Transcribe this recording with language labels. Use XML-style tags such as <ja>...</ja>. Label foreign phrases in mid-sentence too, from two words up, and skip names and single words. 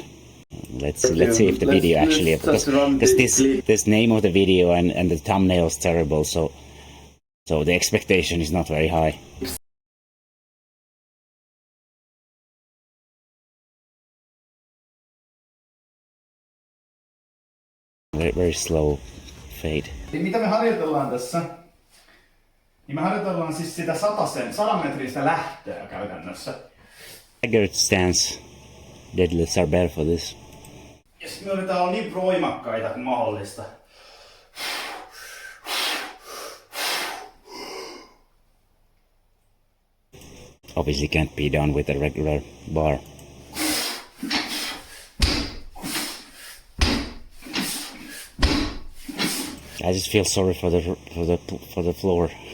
<en>Let's see if the video actually, because this name of the video and the thumbnail is terrible, so the expectation is not very high. Very, very slow fade.</en> <fi>Niin mitä me harjoitellaan tässä? Niin me harjoitellaan siis sitä 100 metristä lähtöä käytännössä.</fi> <en>Staggered stance deadlifts are better for this.</en> <fi>Ja sit me yritetään olla niin voimakkaita kuin mahdollista.</fi> <en>Obviously can't be done with a regular bar. I just feel sorry for the floor.</en>